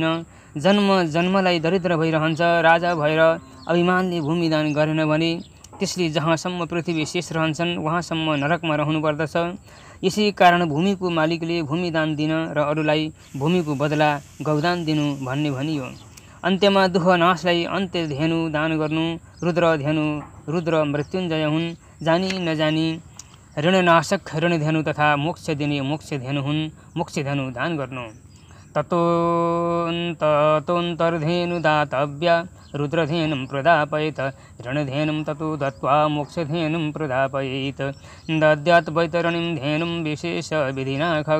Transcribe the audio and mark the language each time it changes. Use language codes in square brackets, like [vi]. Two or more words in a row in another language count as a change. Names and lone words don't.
[ne] जन्मलाई दरिद्र भइरहन्छ। राजा भएर अभिमानले भूमि दान गरेन भने त्यसले जहाँसम्म पृथ्वी शेष रहन्छन् वहाँसम्म नरकमा रहनुपर्दछ। यसै कारण भूमिको मालिकले भूमि दान दिन र अरूलाई भूमिको बदला गौदान दिनु भन्ने भनियो। अन्त्यमा दुःख नाशलाई अन्त्य धेनु दान गर्नु। रुद्र मृत्युञ्जय हुन्। जानी नजानी ऋणनाशक ऋणधेनु तथा मोक्ष दिने मोक्ष धेनु हुन्। मोक्ष धेनु दान गर्नु। [sa] ततोऽन्तर्धेनु दातव्या रुद्रधेनुं प्रदापयेत्। ऋणधेनुं ततो दत्त्वा मोक्षधेनुं प्रदापयेत्। दद्यात् वैतरणीं धेनुं विशेष विधिना खग।